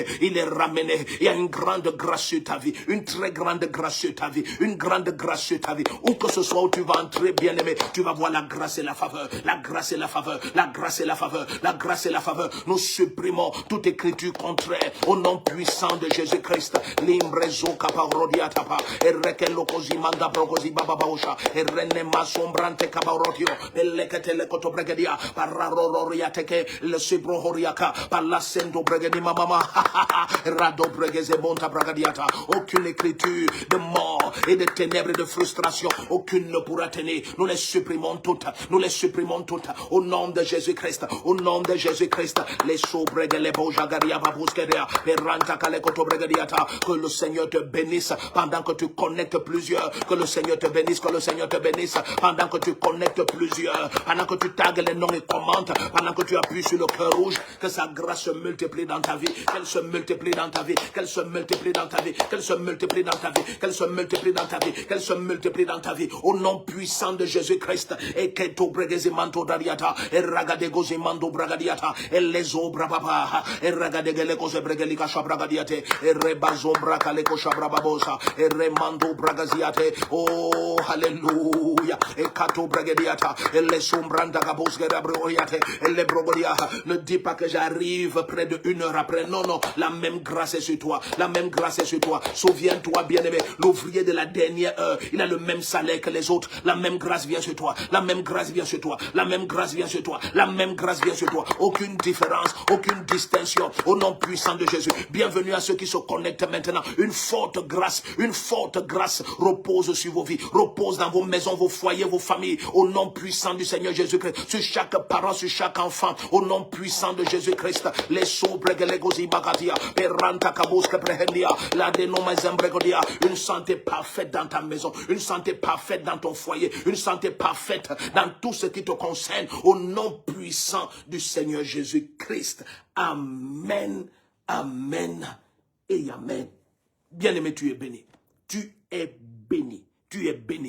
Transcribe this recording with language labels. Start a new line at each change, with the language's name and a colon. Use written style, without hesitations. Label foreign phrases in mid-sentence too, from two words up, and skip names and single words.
French: Il y a une grande grâce sur ta vie. Une très grande grâce sur ta vie. Une grande grâce sur ta vie. Où que ce soit où tu vas entrer, bien-aimé, tu vas voir la grâce et la faveur. La grâce et la faveur. Nous supprimons toute écriture contraire au nom puissant de Jésus-Christ. Limbrezo kaparodiatapa. Et rekelo kozimanda brogozi bababaosha. Et renne masombrante kabarotio. Et leketele kotobregedia. Pararororiateke. Le subrohoriaka. Par la sendo bregedi mamama. Rado bregeze monta bragadiata. Aucune écriture de mort et de ténèbres et de frustration. Aucune ne pourra tenir. Nous les supprimons toutes. Au nom de Jésus-Christ. Les sobregues, les bojagaria babuskeria. Peranta kalekoto bregadiata. Que le Seigneur te bénisse pendant que tu connectes plusieurs. Que le Seigneur te bénisse pendant que tu connectes plusieurs. Pendant que tu tagues les noms et commentes. Pendant que tu appuies sur le cœur rouge. Que sa grâce se multiplie dans ta vie. Qu'elle se multiplie dans ta vie. Au nom puissant de Jésus-Christ. Et que to bregezimanto dariata. Et ragadegozimando bragadiata. Et les obra papa. Et ragadegelekoze bregelika shabragadiate. Et rebazombra kaleko shabrababosa. Et remando bragaziate. Oh, hallelujah. Et kato bragadiata. Et les Ne dis pas que j'arrive près de 1 heure après. Non, non, la même grâce est sur toi. La même grâce est sur toi. Souviens-toi, bien-aimé, l'ouvrier de la dernière heure, il a le même salaire que les autres. La même grâce vient sur toi. La même grâce vient sur toi. La même grâce vient sur toi. La même grâce vient sur toi. Aucune différence, aucune distinction. Au nom puissant de Jésus. Bienvenue à ceux qui se connectent maintenant. Une forte grâce repose sur vos vies, repose dans vos maisons, vos foyers, vos familles. Au nom puissant du Seigneur Jésus-Christ. Sur chaque parent, sur chaque enfant. Au nom puissant de Jésus-Christ. Les sobres que les gozi bagadia. Peranta kabos que prehendia. La dénoma zembregodia. Une santé parfaite dans ta maison. Une santé parfaite dans ton foyer. Une santé parfaite dans tout ce qui te concerne. Au nom puissant du Seigneur Jésus-Christ. Amen. Amen. Et amen. Bien-aimé, tu es béni. Tu es béni. Tu es béni.